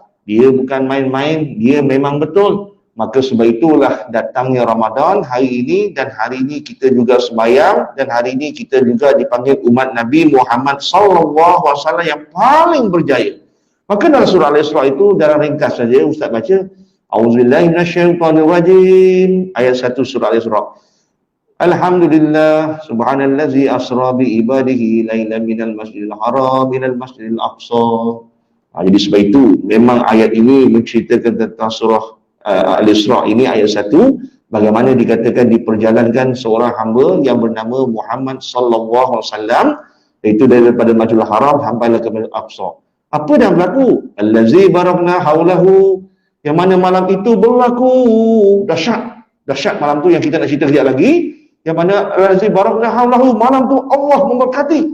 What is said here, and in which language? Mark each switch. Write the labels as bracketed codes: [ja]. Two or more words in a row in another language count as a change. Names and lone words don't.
[ms] Dia bukan main-main, dia memang betul. Maka sebab itulah datangnya Ramadan hari ini, dan hari ini kita juga sembahyang, dan hari ini kita juga dipanggil umat Nabi Muhammad SAW yang paling berjaya. Maka dalam surah Al-Isra' itu, dalam ringkas saja Ustaz baca, [ar] أعوذ بالله من الشيطان الرجيم, [ms] ayat 1 surah Al-Isra'. [ar] الحمد لله سبحان الذي أسرى بعباده ليلا من المسجد الحرام من المسجد الأقصى. [ms] Jadi sebab itu memang ayat ini menceritakan tentang surah Al-Isra' ini ayat 1, bagaimana dikatakan diperjalankan seorang hamba yang bernama Muhammad [ar] صلى الله عليه وسلم, [ms] iaitu daripada Masjidil Haram sampailah ke Masjidil Aqsa. Apa yang berlaku? [ar] الذي باركنا حوله, [ms] yang mana malam itu berlaku dahsyat malam tu yang kita nak cerita sekejap lagi, yang mana [ar] الذي باركنا حوله, [ms] malam tu Allah memberkati.